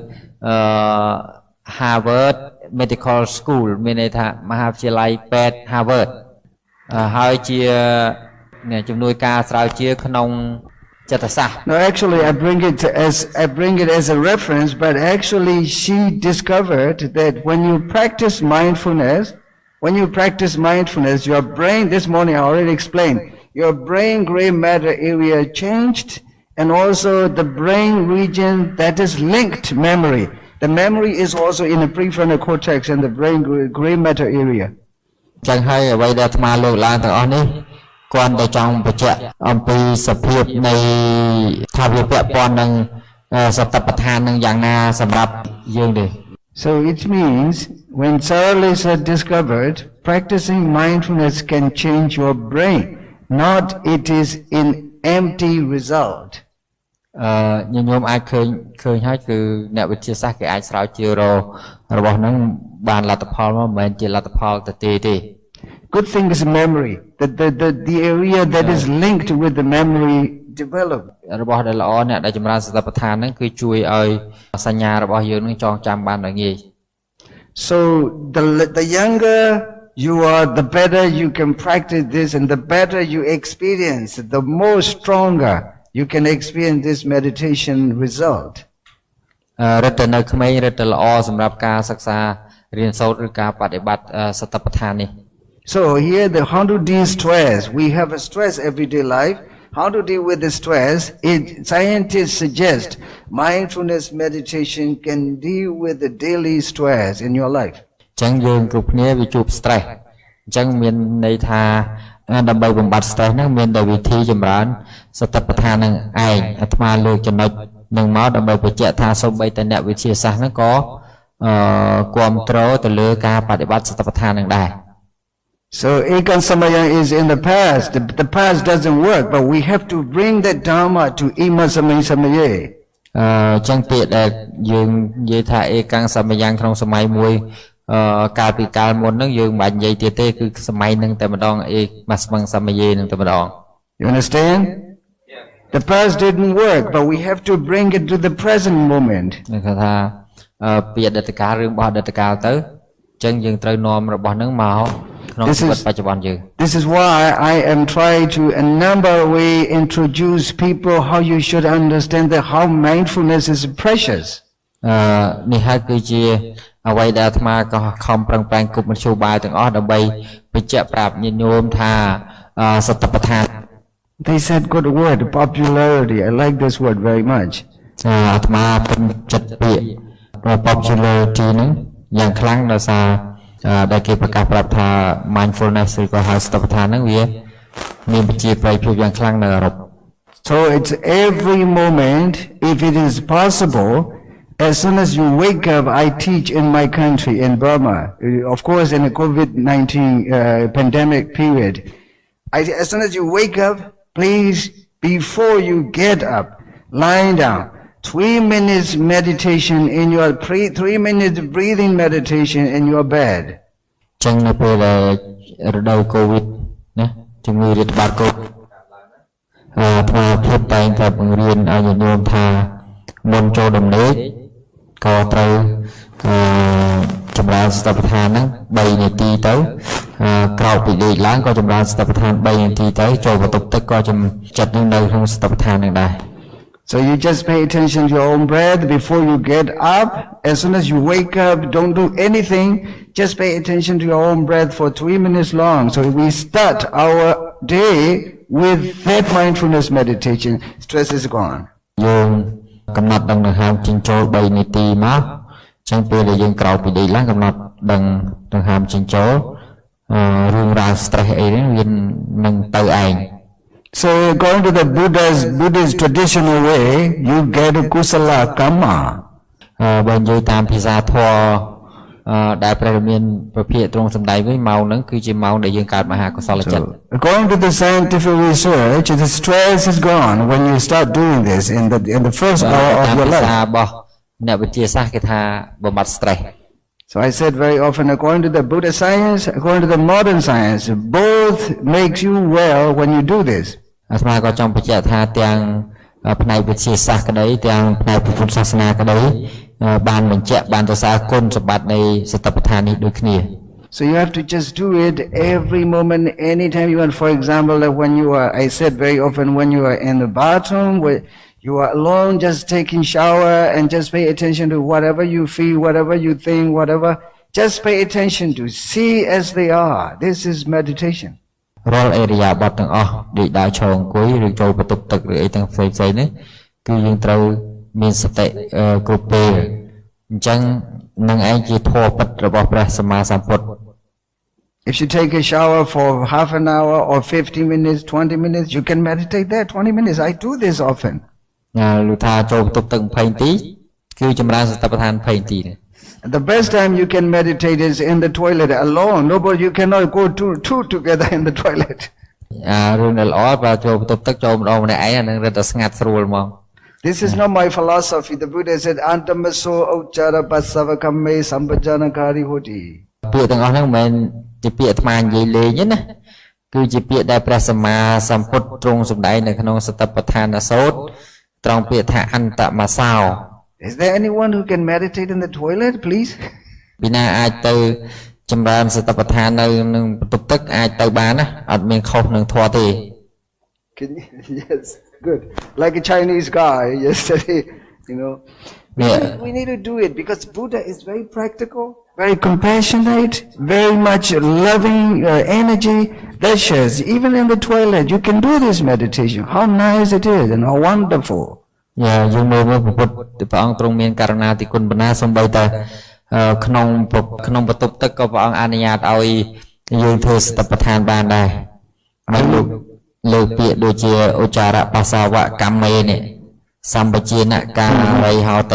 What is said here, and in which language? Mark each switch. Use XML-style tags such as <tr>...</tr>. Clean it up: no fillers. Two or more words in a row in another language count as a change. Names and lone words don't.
<km>Harvard Medical School មានន័យថាមហាវិទ្យាល័យពេទ្យ Harvard ហើយជាជំនួយការស្រាវជ្រាវក្នុងចិត្តសាស្ត្រ</km> <en>No, actually, I bring it as a reference, but actually, she discovered that when you practice mindfulness, your brain. This morning, I already explained. Your brain gray matter area changed, and also the brain region that is linked memory. The memory is also in the prefrontal cortex and the brain gray matter area.</en> <km>ចឹងហើយអ្វីដែលអាត្មាលើកឡើងទាំងអស់នេះគាត់តែចង់បញ្ជាក់អំពីសភាពនៃថាវាពាក់ព័ន្ធនឹងសតិប្បដ្ឋាននឹងយ៉ាងណាសម្រាប់យើងទេ</km> <en>So it means when Sarah Lisa discovered practicing mindfulness can change your brain, not it is an empty result.</en> <km>ញញោមអាចឃើញហើយគឺអ្នកវិទ្យាសាស្ត្រគេអាចស្រាវជ្រាវរបស់ហ្នឹងបានលទ្ធផលមកមិនមែនជាលទ្ធផលទៅទេ</km> <en>Good thing is memory. The area that is linked with the memory develop.</en> <km>របស់ដែលល្អអ្នកដែលចម្រើនសតិប្បដ្ឋានហ្នឹងគឺជួយឲ្យសញ្ញារបស់យើងនឹងចងចាំបានដោយងាយ</km> <en>So the younger you are, the better you can practice this, and the better you experience, the more stronger you can experience this meditation result.</en> <km>រឹតតែនៅក្មេងរឹតតែល្អសម្រាប់ការសិក្សារៀនសូត្រឬការបដិបត្តិសតិប្បដ្ឋាននេះ</km> <en>So here how to deal stress. We have a stress everyday life. How to deal with the stress? Scientists suggest mindfulness meditation can deal with the daily stress in your life.</en> <km>ចឹងយើងគ្រប់គ្នាវាជួប stress អញ្ចឹងមានន័យថាដើម្បីបំបត្តិ stress ហ្នឹងមានតែវិធីចម្រើនសតិប្បដ្ឋាននឹងឯងអាត្មាលើកចំណុចនឹងមកដើម្បីបញ្ជាក់ថាសូម្បីតែអ្នកវិទ្យាសាស្ត្រហ្នឹងក៏គ្រប់គ្រងទៅលើការបដិបត្តិសតិប្បដ្ឋាននឹងដែរ</km> <en>So</en> <pi>Ekan Samaya</pi> <en>is in the past. The past doesn't work, but we have to bring that Dharma to</en> <pi>Ima Samaya Samaya.</pi> <km>ចឹងពាក្យដែលយើងនិយាយថា</km> <pi>អេកាំងសមយ៉ាង</pi> <km>ក្នុងសម័យមួយកាលពីកាលមុនហ្នឹងយើងមិនបាច់និយាយទៀតទេគឺសម័យហ្នឹងតែម្ដងអេមកស្មឹងសមយាហ្នឹងតែម្ដង</km> <en>You understand? Yeah. The past didn't work, but we have to bring it to the present moment.</en> <km>គេថាពីអតីតកាលរឿងរបស់អតីតកាលទៅចឹងយើងត្រូវនាំរបស់ហ្នឹងមកក្នុងជីវិតបច្ចុប្បន្នយើង</km> <en>This is why I am trying to a number of way introduce people how you should understand that how mindfulness is precious.</en> <km>នេះហើយគឺជាអ្វីដែលអាត្មាក៏ខំប្រឹងប្រែងគប់មធ្យោបាយទាំងអស់ដើម្បីបញ្ជាក់ប្រាប់ញាតិញោមថាសតិប្បដ្ឋាន</km> <en>They said good word, popularity. I like this word very much.</en> <km>អាត្មាពេញចិត្តពាក្យ popularity ហ្នឹងយ៉ាងខ្លាំងដោយសារដែលគេប្រកាសប្រាប់ថា mindfulness ឬក៏ហៅសតិប្បដ្ឋានហ្នឹងវាមានប្រជាប្រិយភាពយ៉ាងខ្លាំងនៅអឺរ៉ុប</km> <en>So it's every moment, if it is possible, as soon as you wake up, I teach in my country, in Burma, of course in the COVID-19 pandemic period. As soon as you wake up, please, before you get up, lie down, 3 minutes meditation in your 3 minutes breathing meditation in your bed.</en> <km>ចឹងនៅពេលដែលរដូវកូវីដណាជំងឺរាតត្បាតកូវីដថ្មភាពតែងតែបង្រៀនឲ្យញាតិញោមថាមុនចូលដំណេកក៏ត្រូវចម្រើនសតិប្បដ្ឋានហ្នឹង3នាទីទៅក្រោយពីដេកឡើងក៏ចម្រើនសតិប្បដ្ឋាន3នាទីទៅចូលបន្ទប់ទឹកក៏ចិត្តនឹងនៅក្នុងសតិប្បដ្ឋាននឹងដែរ</km> <en>So you just pay attention to your own breath before you get up. As soon as you wake up, don't do anything. Just pay attention to your own breath for 3 minutes long. So we start our day with that mindfulness meditation. Stress is gone.</en> <km>យើងកំណត់ដង្ហើមចេញចូល3នាទីមកចឹងពេលដែលយើងក្រោយពីដេកឡើងកំណត់ដង្ហើមចេញចូលរឿងរ៉ាវ stress អីហ្នឹងវានឹងទៅឯង</km> <en>So according to the Buddhist traditional way, you get a</en> <pi>kusala karma.</pi> <km>បើនិយាយតាមភាសាធម៌ដែលព្រះរាមាប្រភាគទ្រង់សម្ដែងវិញម៉ោងហ្នឹងគឺជាម៉ោងដែលយើងកើតមហាកុសលចិត្ត</km> <en>According to the scientific research, the stress is gone when you start doing this in the first hour of your life.</en> <km>របស់អ្នកវិទ្យាសាស្ត្រគេថាបំបត្តិ stress.</km> <en>So I said very often, according to the Buddhist science, according to the modern science, both makes you well when you do this.</en> <km>អាត្មាក៏ចង់បញ្ជាក់ថាទាំងផ្នែកវិទ្យាសាស្ត្រក្តីទាំងផ្នែកពុទ្ធសាសនាក្តីបានបញ្ជាក់បានទៅសារគុណសម្បត្តិនៃសតិប្បដ្ឋាននេះដូចគ្នា</km> <en>So you have to just do it every moment, anytime you want. For example, like when you are, I said very often, when you are in the bathroom, where you are alone, just taking shower and just pay attention to whatever you feel, whatever you think, whatever. Just pay attention to, see as they are. This is meditation.</en> <km>រាល់អេរិយាបថទាំងអស់ដូចដើរឈរអង្គុយឬចូលបន្ទប់ទឹកឬអីទាំងផ្សេងៗនេះគឺយើងត្រូវមានសតិគ្រប់ពេលអញ្ចឹងនឹងឯងជាធម៌ពិតរបស់ព្រះសម្មាសម្ពុទ្ធ</km> <en>If you take a shower for half an hour or 50 minutes, 20 minutes, you can meditate there 20 minutes. I do this often.</en> <km>លុថាចូលបន្ទប់ទឹក20នាទីគឺចម្រើនសតិប្បដ្ឋាន20នាទី</km> <en>The best time you can meditate is in the toilet alone. Nobody, you cannot go two together in the toilet.</en> <km>រឿងដែលល្អបើចូលបន្ទប់ទឹកចូលម្ដងម្នាក់ឯងអានឹងរត់តែស្ងាត់ស្រួលហ្មង</km> <en>This is not my philosophy. The Buddha said,</en> <pi>Antamaso Uchara Pasavakame Sampajanakari Hoti.</pi> <km>ពាក្យទាំងអស់ហ្នឹងមិនមែនជាពាក្យអាត្មានិយាយលេងទេណាគឺជាពាក្យដែលព្រះសម្មាសម្ពុទ្ធទ្រង់សម្ដែងនៅក្នុងសតិប្បដ្ឋានសូត្រត្រង់ពាក្យថាអន្តមសោ</km> <en>Is there anyone who can meditate in the toilet, please?</en> <km>ពីណាអាចទៅចម្រើនសតិប្បដ្ឋាននៅក្នុងបន្ទប់ទឹកអាចទៅបានណាអត់មានខុសនឹងធម៌ទេ</km> <en>Yes, good. Like a Chinese guy yesterday, you know. We need to do it because Buddha is very practical, very compassionate, very much loving energy. That shows even in the toilet you can do this meditation. How nice it is and how wonderful.</en> <km>យើងមើលពុទ្ធព្រះអង្គទ្រង់មានករណាទីគុណបណ្ណាសូម្បីតែក្នុងបន្ទប់ទឹកក៏ព្រះអង្គអនុញ្ញាតឲ្យយើងធ្វើសតិប្បដ្ឋានបានដែរហើយលើកពាក្យដូចជា</km> <pi>ឧចារបាសាវកម្មមេ</pi> <km>នេះ</km> <pi>សម្បជានការីហោតិ</pi>